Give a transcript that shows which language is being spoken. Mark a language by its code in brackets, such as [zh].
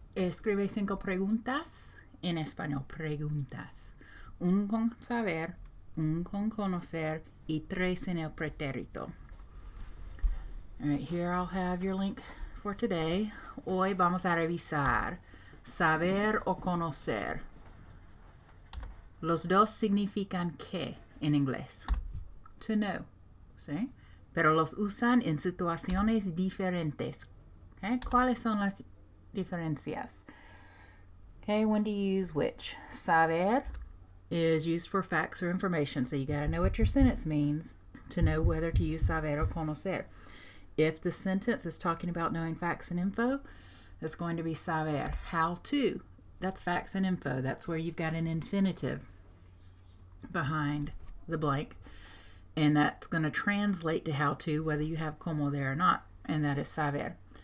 [es] Escribe 5 preguntas en español. Preguntas. Un con saber, un con conocer, y 3 en el pretérito. [en] All right, here I'll have your link for today. [es] Hoy vamos a revisar saber o conocer. Los dos significan qué en inglés. [en] To know. [es] ¿Sí? Pero los usan en situaciones diferentes. Okay? ¿Cuáles son las diferencias? [en] Okay, when do you use which? Saber is used for facts or information, so you got to know what your sentence means to know whether to use saber or conocer. If the sentence is talking about knowing facts and info, that's going to be saber. How to, that's facts and info. That's where you've got an infinitive behind the blank, and that's going to translate to how to, whether you have como there or not, and that is saber.